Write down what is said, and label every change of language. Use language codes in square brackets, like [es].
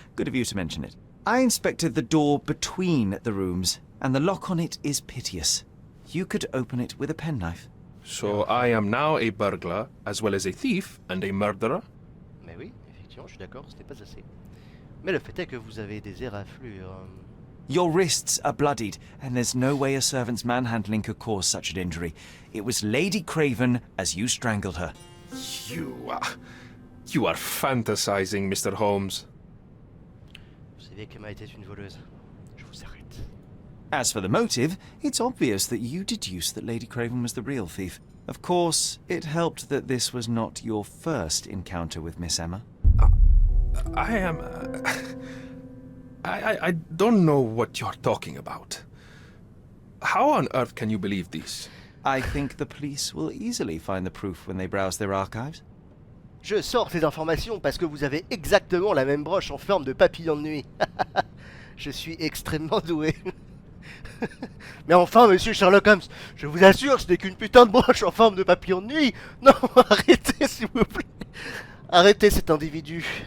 [en] Good of you to mention it. I inspected the door between the rooms, and the lock on it is piteous. You could open it with a penknife. So I am now a burglar, as well as a thief and a murderer? [fr] Mais oui, effectivement, je suis d'accord, ce n'est pas assez. Mais le fait est que vous avez des éraflures. [en] Your wrists are bloodied, and there's no way a servant's manhandling could cause such an injury. It was Lady Craven as you strangled her. You are fantasizing, Mr. Holmes. [fr] Vous saviez qu'Emma était une voleuse. Je vous arrête. [en] As for the motive, it's obvious that you deduced that Lady Craven was the real thief. Of course, it helped that this was not your first encounter with Miss Emma. I don't know what you're talking about. How on earth can you believe this? I think the police will easily find the proof when they browse their archives. [fr] Je sors ces informations parce que vous avez exactement la même broche en forme de papillon de nuit. Je suis extrêmement doué. Mais enfin, monsieur Sherlock Holmes, je vous assure, ce n'est qu'une putain de broche en forme de papillon de nuit. Non, arrêtez, s'il vous plaît. Arrêtez cet individu.